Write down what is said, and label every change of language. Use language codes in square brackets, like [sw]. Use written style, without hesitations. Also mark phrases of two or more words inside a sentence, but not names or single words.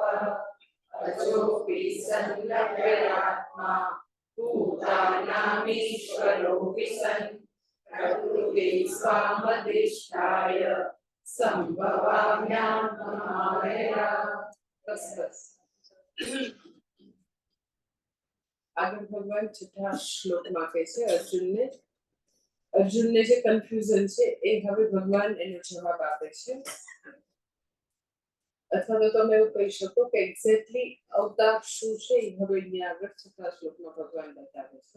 [sa] अजोऽपि सन्नव्ययात्मा भूतानामीश्वरोऽपि सन् प्रकृतिं स्वामधिष्ठाय संभवाम्यात्ममायया। [hi] बस बस। [gu] આગળ ભગવાન છઠ્ઠા શ્લોકમાં કહે છે અર્જુનને જે કન્ફ્યુઝન છે એ હવે ભગવાન એનો જવાબ આપે છે, અથવા તો તમે એવું કહી શકો કે એક્ઝેક્ટલી અવતાર શું છે એ હવે અહીંયા આગળ છઠ્ઠા શ્લોકમાં ભગવાન બતાવે છે.